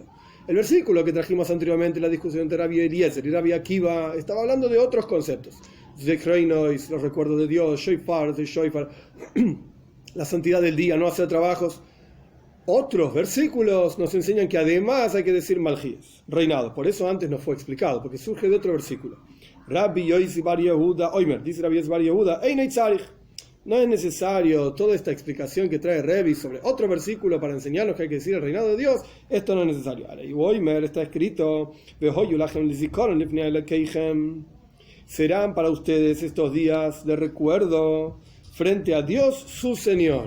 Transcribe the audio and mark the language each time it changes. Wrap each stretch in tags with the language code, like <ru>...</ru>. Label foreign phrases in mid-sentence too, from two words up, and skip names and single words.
<es>El versículo que trajimos anteriormente en la discusión entre Rabbi Eliezer y Rabbi Akiva estaba hablando de otros conceptos. Zekreinois, los recuerdos de Dios, Shoifar, la santidad del día, no hacer trabajos. Otros versículos nos enseñan que además hay que decir Malchíes, reinado. Por eso antes no fue explicado, porque surge de otro versículo. Rabbi Yoisi Bar Yehuda, Oimer, dice Rabbi Yoisi Bar Yehuda,</es> <he>אינו צריך.</he> <es>No es necesario toda esta explicación que trae Rebbe sobre otro versículo para enseñarnos que hay que decir el reinado de Dios. Esto no es necesario. Y Oimer está escrito, serán para ustedes estos días de recuerdo frente a Dios su Señor.</es>